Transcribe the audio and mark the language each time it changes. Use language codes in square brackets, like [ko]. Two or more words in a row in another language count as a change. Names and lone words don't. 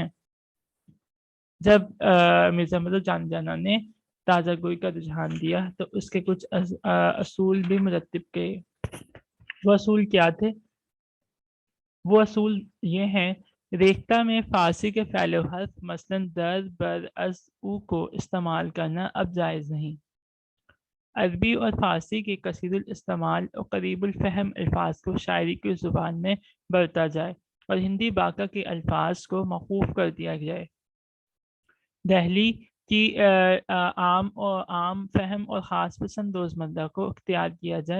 [ur] جب مرزا مظہر جان جانا نے تازہ گوئی کا رجحان دیا تو اس کے کچھ اصول بھی مرتب کیے۔ وہ اصول کیا تھے؟ وہ اصول یہ ہیں: ریختہ میں فارسی کے فعل و حرف مثلاً [fa] در بر از او [ur] کو استعمال کرنا اب جائز نہیں۔ عربی اور فارسی کے کثیر الاستعمال اور قریب الفہم الفاظ کو شاعری کی زبان میں برتا جائے اور ہندی باقا کے الفاظ کو موقوف کر دیا جائے۔ دہلی کی عام فہم اور خاص پسند روزمرہ کو اختیار کیا جائے۔